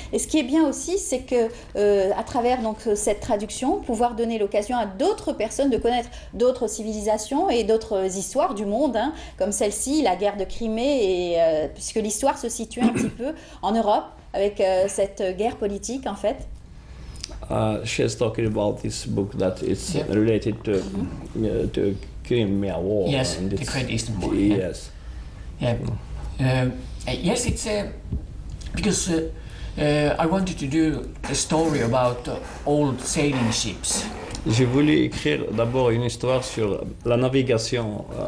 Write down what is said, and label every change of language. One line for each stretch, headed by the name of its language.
French: Et ce qui est bien aussi, c'est que à travers donc cette traduction, pouvoir donner l'occasion à d'autres personnes de connaître d'autres civilisations et d'autres histoires du monde, hein, comme celle-ci, la guerre de Crimée, et puisque l'histoire se situe un petit peu en Europe avec cette guerre politique en fait.
English: She's talking about this book that it's related to Crimea War. Yes, and the it's- Great Eastern War, yeah. Yes. Yeah. Yes, it's because I wanted to do a story about old sailing ships.
French: J'ai voulu écrire d'abord une histoire sur la navigation.